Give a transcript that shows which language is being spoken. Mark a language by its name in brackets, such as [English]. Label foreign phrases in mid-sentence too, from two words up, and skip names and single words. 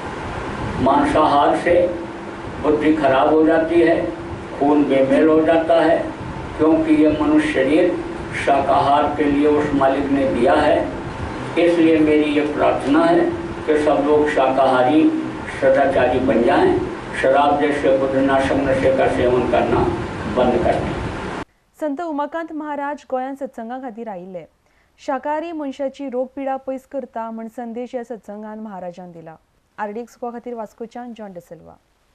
[Hindi] मांसाहार से बुद्धि खराब हो जाती है, खून बेमेल हो जाता है, क्योंकि ये मनुष्य शरीर शाकाहार के लिए उस मालिक ने दिया है। इसलिए मेरी ये प्रार्थना है कि सब लोग शाकाहारी सदाचारी बन जाएं, शराब जैसे बुद्धनाशक नशे का सेवन करना बंद कर दें। [Konkani] संत उमाकांत महाराज गोंयांत सत्संगा खातीर आयिल्ले. शाकाहारी मनशाची रोगपिडा पयस करता म्हण संदेश ह्या सत्संगान महाराजान दिला. आरडीएक्स खातीर वास्कोच्यान जॉन डिसिल्वा.